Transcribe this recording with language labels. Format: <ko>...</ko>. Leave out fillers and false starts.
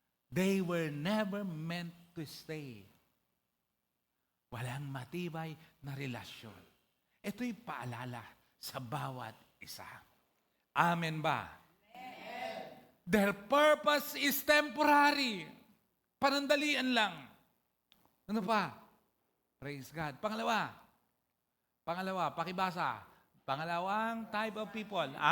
<en>They were never meant to stay.</en> <tl>Walang matibay na relasyon. Ito'y paalala sa bawat isa. Amen ba? Amen.</tl> <en>Their purpose is temporary.</en> <tl>Panandalian lang. Ano pa? Praise God. Pangalawa, pakibasa. Pangalawang</tl> <en>type of people.</en>